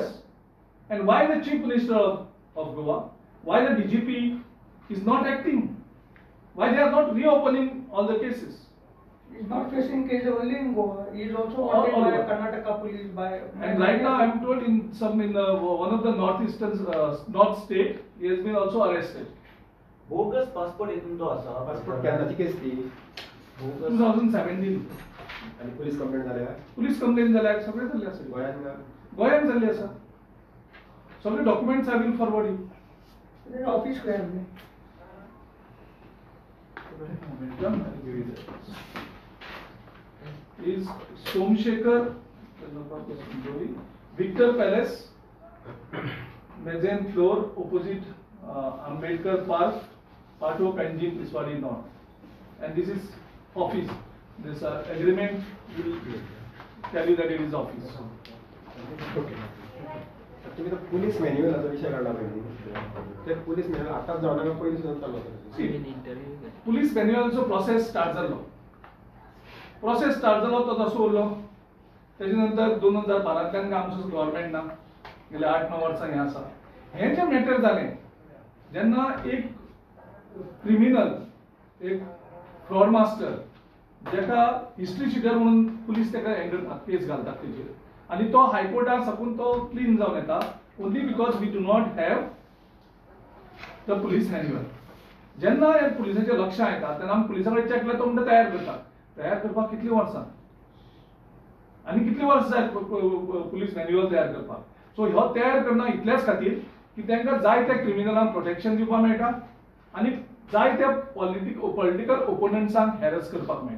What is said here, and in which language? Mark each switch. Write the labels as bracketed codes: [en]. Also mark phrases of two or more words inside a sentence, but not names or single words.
[en] And why the Chief Minister of Goa, why the DGP is not acting? Why they are not reopening all the cases? He is not facing case only in Goa. He is also wanted by Karnataka police by. And right now I am told in one of the north state he has been also arrested. bogus passport [kok] येतून तो आसा. पासपोर्ट केन्नाची केस ती 2017. आणि [en] police complaint [kok] जाल्या. [en] police complaint [kok] जाल्या सगळे जाल्ले आसा. गोंयांत गोंयांत जाल्ले आसा. सगळे [en] documents I will forward you. [hi] ऑफिस को है [en] Momentum, I'll give you that. Is Somshekhar, Victor Palace, mezzanine floor opposite Ambedkar Park, Pato Kanjin is what is known. And this is office. This agreement will tell you that it is office. [mr] ओके तुम्ही तर पोलीस मॅन्युअलचा विषय काढला पाहिजे ते पोलीस मॅन्युअल आताच जाऊ नका पहिले सुद्धा चालू होतं [en] See, police manual so process start झालो. Process start [kok] झालो तो तसं उरलो. त्याच्यानंतर 2012 आमचं गव्हर्नमेंट ना गेले 8-9 वर्सां हे आसा. हे जे मॅटर जालें जेन्ना एक क्रिमिनल एक [en] fraud master [kok] जेका [en] history sheeter [kok] म्हणून पुलीस तेका केस घालतात तेजेर आणि तो हायकोर्टाक साकून तो क्लीन जावन येता [en] only because we do not have the police manual. [kok] जेन्ना हे पुलिसांचे लक्षां येता तेन्ना आमी पुलिसा कडेन चेक केल्यार तो म्हणटा तयार करतात. तयार करपाक कितलीं वर्सां आनी कितलीं वर्सां जाय [en] police manual [kok] तयार करपाक. सो ह्यो तयार करना इतल्याच खातीर की तांकां जाय त्या क्रिमिनलांक प्रोटेक्शन दिवपाक मेळटा आनी जाय त्या [en] political opponents [kok] हॅरस करपाक मेळटा.